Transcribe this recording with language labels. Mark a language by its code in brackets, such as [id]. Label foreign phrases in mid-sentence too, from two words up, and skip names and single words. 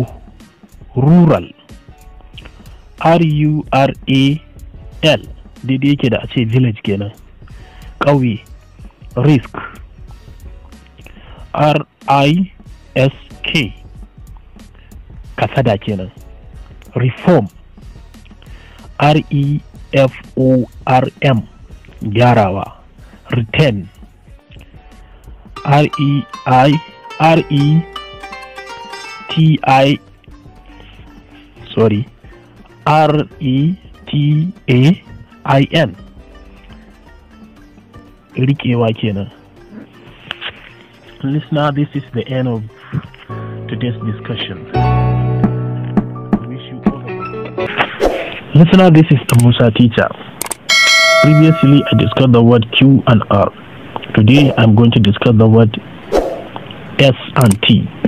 [ha] Rural, R-U-R-A-L, daidai yake da a ce village kenan. Ƙauye. Risk, R-I-S-K, kasada kenan. Reform, R-E-F-O-R-M, gyarawa. Return, R-E-T-A-I-N, rikewa kenan. [en] Listener, this is the end of today's discussion. Listener, this is the Musa teacher. Previously, I discussed the word Q and R. Today, I'm going to discuss the word S and T.